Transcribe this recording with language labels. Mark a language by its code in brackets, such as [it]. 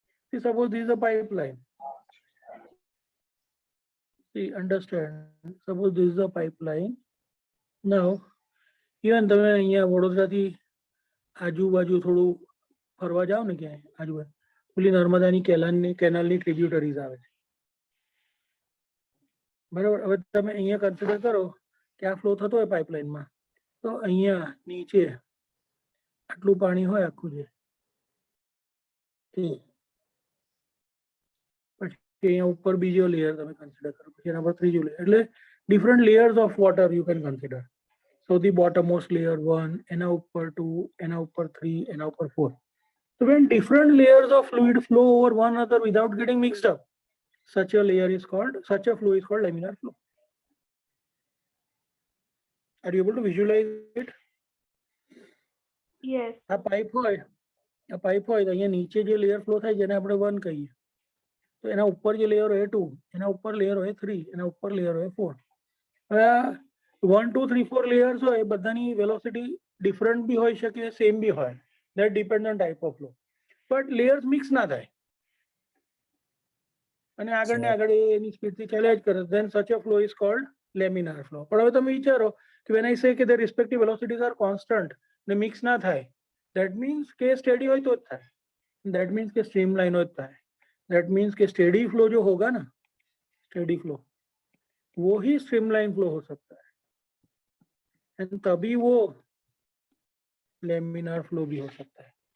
[en] See, suppose this is a pipeline. See, understand. Suppose this is a pipeline. Now, even [gu] તમે અહીંયા વડોદરાથી આજુબાજુ થોડું ફરવા જાઓ ને ક્યાંય આજુબાજુ, પેલી નર્મદાની કેનાલની ટ્રિબ્યુટરીઝ આવે છે. બરાબર, હવે તમે અહીંયા કન્સિડર કરો કે આ ફ્લો થતો હોય પાઇપલાઇનમાં, તો અહીંયા નીચે આટલું પાણી હોય આખું છે, પછી અહીંયા ઉપર બીજો લેયર તમે કન્સિડર કરો, પછી એના પર ત્રીજો લેયર, એટલે [en] Different layers of water you can consider. [gu] સૌથી બોટમોસ્ટ લેયર 1, એના ઉપર 2, એના ઉપર 3, એના ઉપર 4. [en] So when different layers of fluid flow over one another without getting mixed up, such a flow is called laminar flow. Are you able to visualize it? Yes. [gu] આ pipe હોય તો અહીંયા નીચે જે લેયર ફ્લો થાય જેને આપણે 1 કહીએ, તો એના ઉપર જે લેયર હોય 2, એના ઉપર લેયર હોય 3, એના ઉપર લેયર હોય 4. હવે 1, 2, 3, 4 લેયર્સ હોય, બધાની વેલોસિટી ડિફરન્ટ બી હોઈ શકે, સેમ બી હોય. [en] That depends on type of flow. [gu] But layers mix ના થાય અને આગળ ને આગળ એની સ્પીડથી ચાલ્યા જ કરે, [en] then such a flow is called laminar flow. [gu] પણ હવે તમે વિચારો કે [hi] when I say કે [en] their respective velocities are constant [gu] ને મિક્સ ના થાય, [hi] that means કે સ્ટેડી હોય તો જ થાય, that means કે સ્ટ્રીમલાઇન હોય જ થાય, that means કે स्टेडी फ्लो जो होगा ना, स्टेडी फ्लो, वो ही स्ट्रीमलाइन फ्लो हो सकता है, एंड तभी वो लेमिनार फ्लो भी हो सकता है.